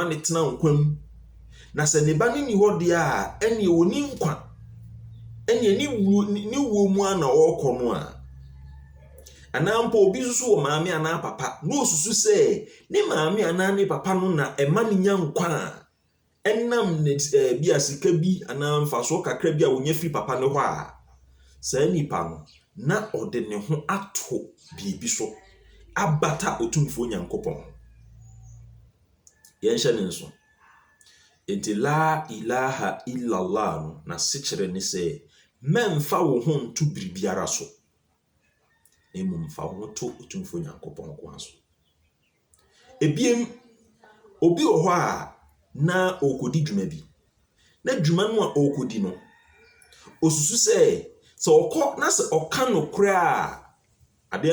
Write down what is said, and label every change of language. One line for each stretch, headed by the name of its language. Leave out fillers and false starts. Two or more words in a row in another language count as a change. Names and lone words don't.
Akan: ne tena nkwa mu na sɛ ne ba no ni hɔ deɛ a ɛne oni nkwa ɛne ne wuo mu ana ɔrekɔ no a anampo obi nso wɔ maame anaa papa na osusu sɛ ne maame anaa ne papa no na ɛma ne nya nkwa a ɛnam ne bi a sika bi anaa mfasoɔ kakra bi a onya firi papa no hɔ a saa nipa no na ɔde ne ho ato biribi so abata otumfuo Nyankopɔn yɛnhyɛ ne nso enti
Arabic: لا إله إلا الله
Akan: no na sekyerɛ ne sɛ mɛmfa wo ho nto biribiara so mmom fa wo ho to otumfuo Nyankopɔn ko so ebiem obi wɔ hɔ a na ɔkɔdi dwuma bi na dwuma no a ɔkɔdi no osusu sɛ ɔkɔ na sɛ ɔka no koraa a adeɛ